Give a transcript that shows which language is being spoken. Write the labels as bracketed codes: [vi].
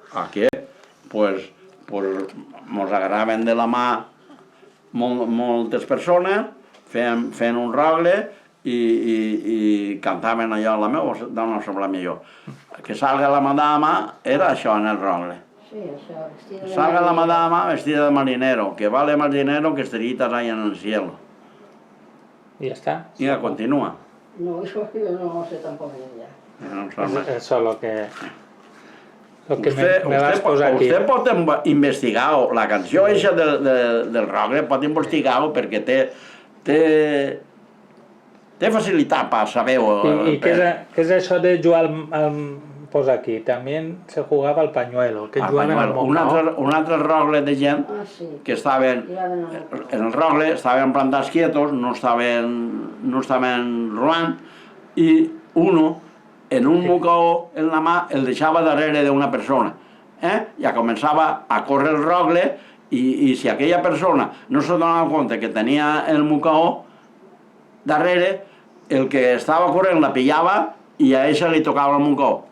[ca] Aquí, pues mos agarraven de la mà moltes persones, feien un rogle i cantaven allò, la meva dona sembla millor. [es] Que salga la madama, [ca] era això en el rogle. Sí, això, vestida de [es] Salga la marinero. madama vestida de marinero, que vale más dinero que estrellitas hay en el cielo. [ca] I ja està. Mira, continua. [es] No, yo no sé tampoco ya. [ca] No em sembla. Això és el que me vas posar aquí. Usted pot investigar la canció eixa del rogle, pot investigar-ho perquè té té facilitat per saber-ho. [es] ¿Y qué es eso de jugar pues aquí? También se jugaba al pañuelo, que jugaven al Moncao. [ca] Un altre rogle de gent Ah, sí. que estaven en el rogle, estaven plantats quietos, no estaven robant, i uno, en un mocador en la mà, el deixava darrere d'una persona. Ja començava a córrer el rogle i si aquella persona no se donava compte que tenia el mocador darrere, el que estava corrent la pillava i a ella li tocava el mocador.